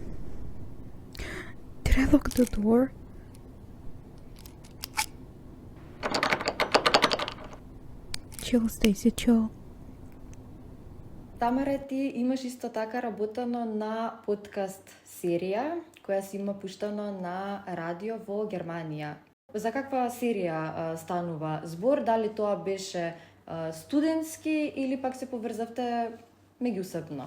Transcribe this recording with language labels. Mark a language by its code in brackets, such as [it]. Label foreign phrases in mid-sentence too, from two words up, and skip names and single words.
[en] Did I lock the door? Chill, Stacy, chill. [mk] Тамара, ти имаш исто така работено на подкаст серија, која си има пуштано на радио во Германија. За каква серија станува збор? Дали тоа беше студентски или пак се поврзавте меѓусебно?